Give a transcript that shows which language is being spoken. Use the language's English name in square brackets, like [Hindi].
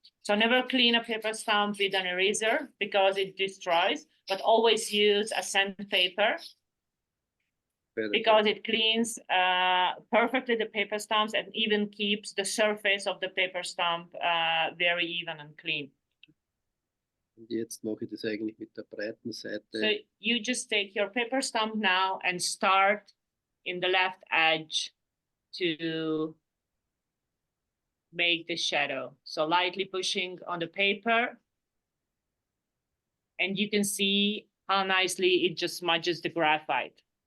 [English] So never clean a paper stamp with an eraser because it destroys, but always use a sandpaper because it cleans perfectly the paper stamps and even keeps the surface of the paper stamp very even and clean. [German] Und jetzt mache ich das eigentlich mit der breiten Seite. [English] So you just take your paper stamp now and start in the left edge to make the shadow. So lightly pushing on the paper. And you can see how nicely it just smudges the graphite.